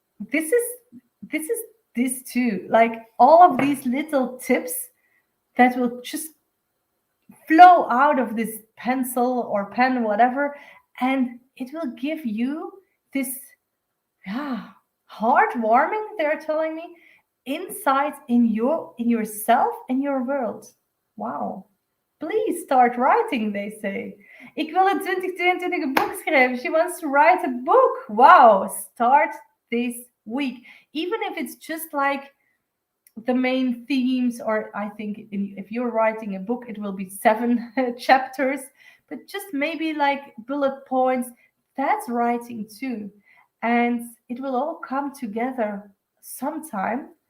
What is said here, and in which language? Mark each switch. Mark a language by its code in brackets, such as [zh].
[en] This is this too, like all of these little tips that will just flow out of this pencil or pen, whatever, and it will give you this heartwarming, they're telling me, insights in yourself and your world. Wow. Please start writing, they say. [nl] Ik wil in 2022 een boek schrijven. [en] She wants to write a book. Wow. Start this week. Even if it's just like the main themes, or I think if you're writing a book, it will be 7 chapters, but just maybe like bullet points. That's writing too. And it will all come together sometime.